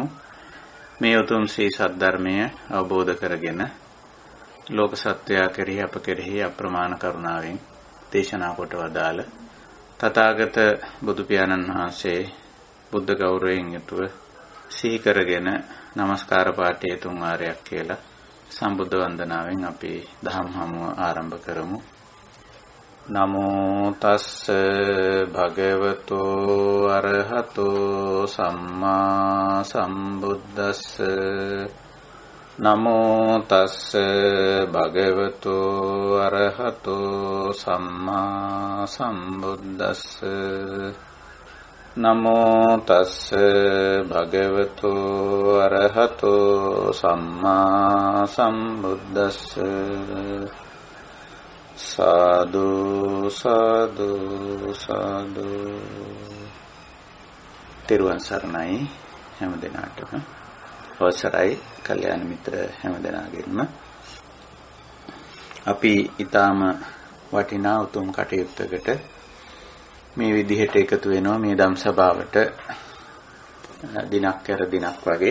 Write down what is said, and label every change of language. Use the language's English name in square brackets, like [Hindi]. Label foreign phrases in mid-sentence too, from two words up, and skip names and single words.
[Sinhala] මේ උතුම් ශ්‍රී සද්ධර්මය අවබෝධ කරගෙන ලෝක සත්වයා කෙරෙහි අප කෙරෙහි අප්‍රමාණ කරුණාවෙන් දේශනා කොට වදාළ තථාගත බුදු පියාණන් වහන්සේ බුද්ධ ගෞරවයෙන් යුතුව සිහි කරගෙන নমස්කාර පාඨය තුන් වාරයක් කියලා සම්බුද්ධ වන්දනාවෙන් අපි දහම් හමුව ආරම්භ කරමු. [Pali] නමෝ තස්ස භගවතෝ අරහතෝ සම්මා සම්බුද්දස්ස නමෝ තස්ස භගවතෝ අරහතෝ සම්මා සම්බුද්දස්ස නමෝ තස්ස භගවතෝ අරහතෝ සම්මා සම්බුද්දස්ස සාදු සාදු සාදු. [Sinhala] තෙරුවන් සරණයි හැම දිනාටම. අවසරයි කල්යාණ මිත්‍ර හැම දිනාගෙන්ම අපි ඊටාම වටිනා උතුම් කටයුත්තකට මේ විදිහට එකතු වෙනවා මේ ධම් සභාවට දිනක් කර දිනක් වගේ.